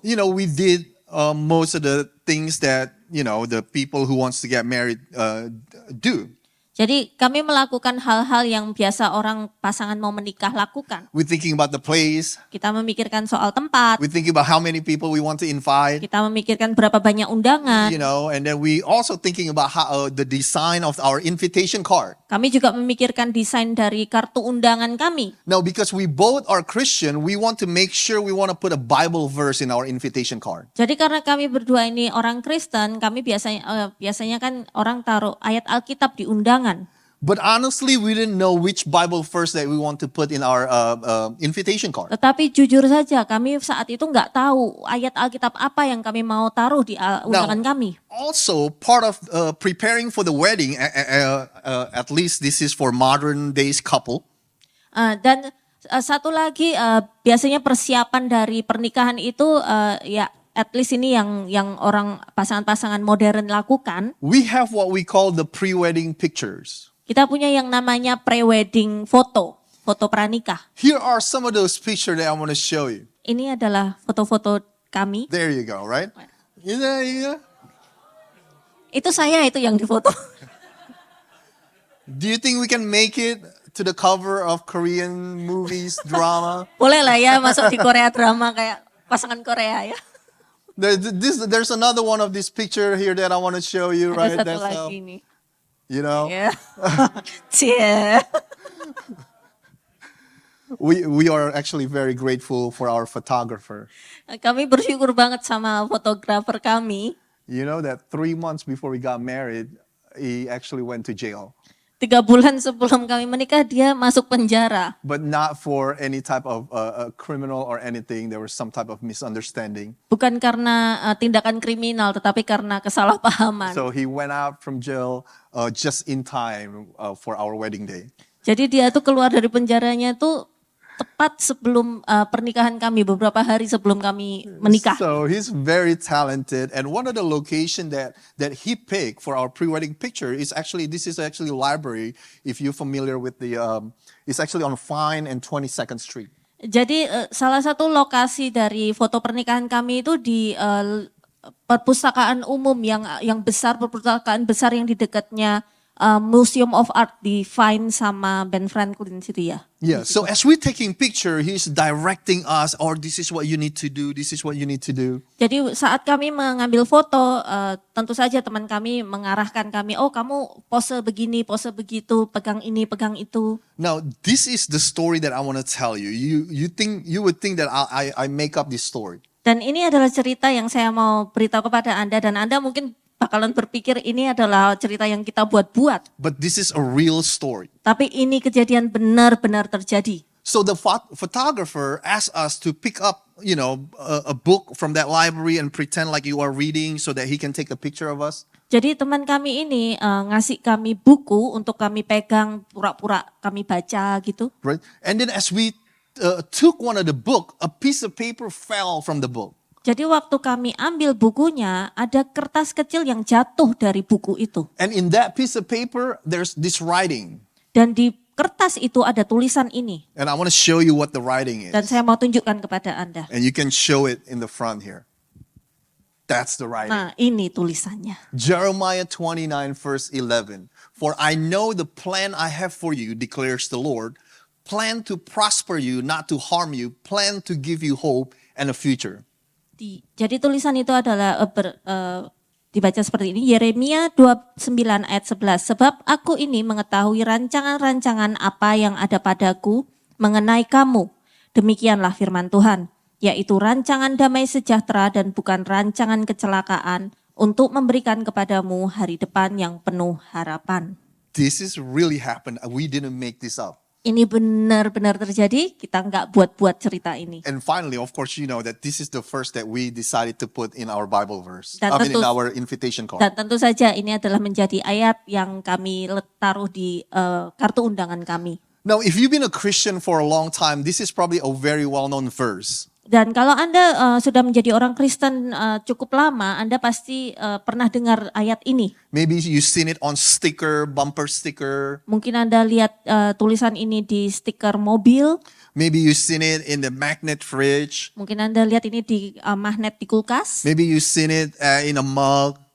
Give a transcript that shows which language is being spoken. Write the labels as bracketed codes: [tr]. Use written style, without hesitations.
[en] you know, we did most of the things that the people who wants to get married do. [id] jadi kami melakukan hal-hal yang biasa orang pasangan mau menikah lakukan. [en] We're thinking about the place. [id] Kita memikirkan soal tempat, [en] We're thinking about how many people we want to invite. [id] kita memikirkan berapa banyak undangan. [en] And then we also thinking about how the design of our invitation card. [id] Kami juga memikirkan desain dari kartu undangan kami. [en] Now, because we both are Christian, we want to make sure we want to put a Bible verse in our invitation card. [id] Jadi karena kami berdua ini orang Kristen, kami biasanya kan orang taruh ayat Alkitab di undangan. [en] But honestly, we didn't know which Bible verse that we want to put in our invitation card. [id] Tetapi jujur saja kami saat itu nggak tahu ayat Alkitab apa yang kami mau taruh di undangan kami. [en] Also, part of preparing for the wedding, at least this is for modern days couple. [id] Dan satu lagi biasanya persiapan dari pernikahan itu ya [en] at least [id] ini yang orang pasangan-pasangan modern lakukan. [en] We have what we call the pre-wedding pictures. [id] Kita punya yang namanya pre-wedding foto pranikah. [en] Here are some of those pictures that I want to show you. [id] Ini adalah foto-foto kami. [en] There you go, right? Yeah. [id] Itu saya itu yang difoto. [en] Do you think we can make it to the cover of Korean movies, drama? [id] Boleh lah ya masuk di Korea drama kayak pasangan Korea ya. [en] There's another one of this picture here that I want to show you, right? [id] Ada satu lagi nih. [en] You know, [id] Ya. Cie. [en] we are actually very grateful for our photographer. [id] Kami bersyukur banget sama fotografer kami. [en] You know that 3 months before we got married, he actually went to jail. [id] 3 bulan sebelum kami menikah dia masuk penjara. [en] But not for any type of criminal or anything. There was some type of misunderstanding. [id] Bukan karena tindakan kriminal tetapi karena kesalahpahaman. [en] So he went out from jail just in time for our wedding day. [id] Jadi dia tuh keluar dari penjaranya tuh tepat sebelum pernikahan kami, beberapa hari sebelum kami menikah. [en] So he's very talented, and one of the location that he picked for our pre-wedding picture is actually library. If you're familiar with it's actually on Fine and 22nd Street. [id] Jadi salah satu lokasi dari foto pernikahan kami itu di perpustakaan umum yang besar, perpustakaan besar yang di dekatnya Museum of Art di Vine sama Ben Franklin situ ya. [en] Yeah, so as we're taking picture, he's directing us, or this is what you need to do, this is what you need to do. [id] Jadi saat kami mengambil foto, tentu saja teman kami mengarahkan kami, oh kamu pose begini, pose begitu, pegang ini, pegang itu. [en] Now, this is the story that I want to tell you. You would think that I make up this story. [id] Dan ini adalah cerita yang saya mau beritahu kepada Anda, dan Anda mungkin bakalan berpikir ini adalah cerita yang kita buat-buat. [en] But this is a real story. [id] Tapi ini kejadian benar-benar terjadi. [en] So the photographer asked us to pick up, a book from that library and pretend like you are reading so that he can take a picture of us. [id] Jadi teman kami ini ngasih kami buku untuk kami pegang, pura-pura kami baca gitu. [en] Right? And then as we took one of the book, a piece of paper fell from the book. [id] Jadi waktu kami ambil bukunya, ada kertas kecil yang jatuh dari buku itu. [en] And in that piece of paper, there's this writing. [id] Dan di kertas itu ada tulisan ini. [en] And I want to show you what the writing is. [id] Dan saya mau tunjukkan kepada Anda. [en] And you can show it in the front here. That's the writing. [id] Nah, ini tulisannya. [en] Jeremiah 29 verse 11. For I know the plan I have for you, declares the Lord. Plan to prosper you, not to harm you. Plan to give you hope and a future. [id] Jadi tulisan itu adalah dibaca seperti ini. Yeremia 29 ayat 11. Sebab aku ini mengetahui rancangan-rancangan apa yang ada padaku mengenai kamu. Demikianlah firman Tuhan. Yaitu rancangan damai sejahtera dan bukan rancangan kecelakaan untuk memberikan kepadamu hari depan yang penuh harapan. [en] This is really happened. We didn't make this up. [id] Ini benar-benar terjadi, kita nggak buat-buat cerita ini. [en] And finally, of course, you know that this is the verse that we decided to put in our Bible verse. [id] Dan [en] I mean, in our invitation card. [id] Dan tentu saja ini adalah menjadi ayat yang kami taruh di kartu undangan kami. [en] Now, if you've been a Christian for a long time, this is probably a very well-known verse. [id] Dan kalau Anda sudah menjadi orang Kristen cukup lama, Anda pasti pernah dengar ayat ini. [en] Maybe you've seen it on sticker, bumper sticker. [id] Mungkin Anda lihat tulisan ini di stiker mobil, [en] Maybe you've seen it in the magnet fridge. [id] mungkin Anda lihat ini di magnet di kulkas, [en] Maybe you've seen it in a mug,